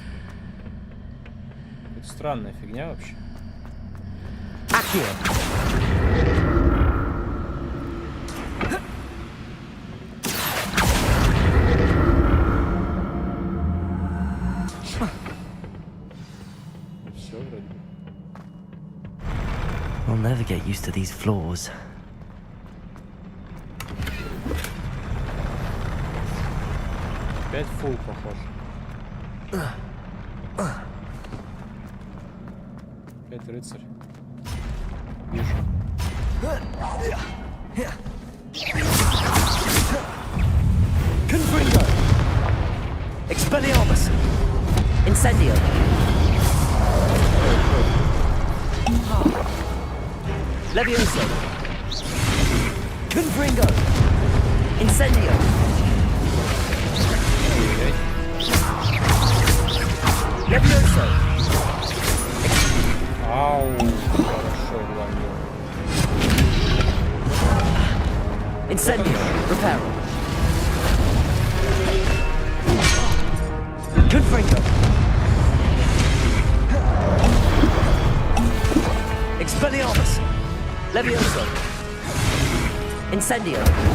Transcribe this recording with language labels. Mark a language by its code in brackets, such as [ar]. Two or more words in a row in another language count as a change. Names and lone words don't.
[ru] Это странная фигня вообще. Все вроде. [en] We'll never get used to these floors. [ru] Опять фул похож. Опять рыцарь. Вижу. Confringo! Expelliarmus! Incendio! Levioso! Confringo! Incendio! Levioso! Ау, хорошо ловил. Incendio! Reparo! Confringo! Expelliarmus! Levioso! Incendio!